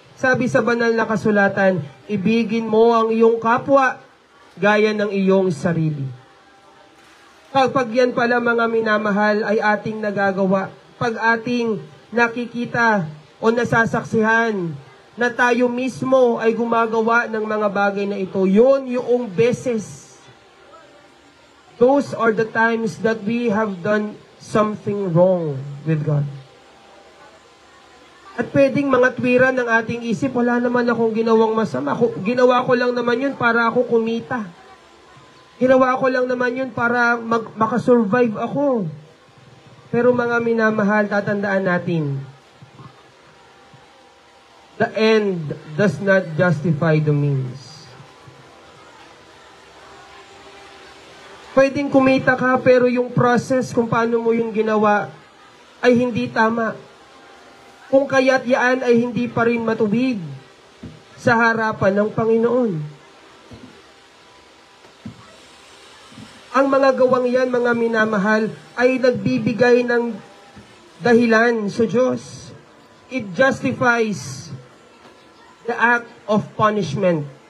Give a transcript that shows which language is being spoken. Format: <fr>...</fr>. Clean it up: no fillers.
<tl>Sabi sa banal na kasulatan, ibigin mo ang iyong kapwa gaya ng iyong sarili. Kapag yan pala mga minamahal ay ating nagagawa, pag ating nakikita o nasasaksihan na tayo mismo ay gumagawa ng mga bagay na ito, yun yung beses.</tl> <en>Those are the times that we have done something wrong with God.</en> <tl>At pwedeng mga tuwiran ng ating isip, wala naman akong ginawang masama. Ginawa ko lang naman yun para ako kumita. Ginawa ko lang naman yun para makasurvive ako. Pero mga minamahal, tatandaan natin,</tl> <en>the end does not justify the means.</en> <tl>Pwedeng kumita ka, pero yung process kung paano mo yung ginawa ay hindi tama. Kung kaya't yaan ay hindi pa rin matuwid sa harapan ng Panginoon. Ang mga gawang yan, mga minamahal, ay nagbibigay ng dahilan sa Diyos.</tl> <en>It justifies the act of punishment.</en>